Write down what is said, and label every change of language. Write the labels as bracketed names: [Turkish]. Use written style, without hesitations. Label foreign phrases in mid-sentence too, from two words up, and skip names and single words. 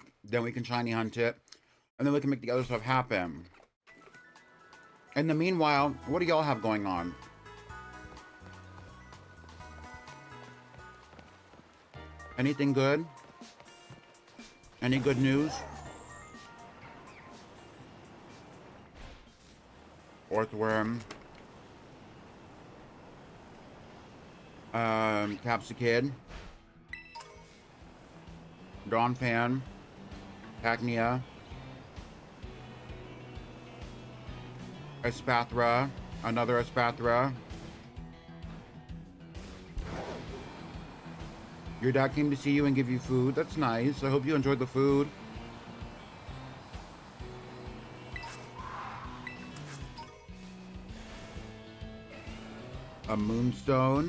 [English] Then we can shiny hunt it. And then we can make the other stuff happen. In the meanwhile, what do y'all have going on? Anything good? Any good news? Orthworm. Capsicid. Dawnfan. Cacnea. Espathra. Another Espathra. Your dad came to see you and give you food. That's nice. I hope you enjoyed the food. A Moonstone.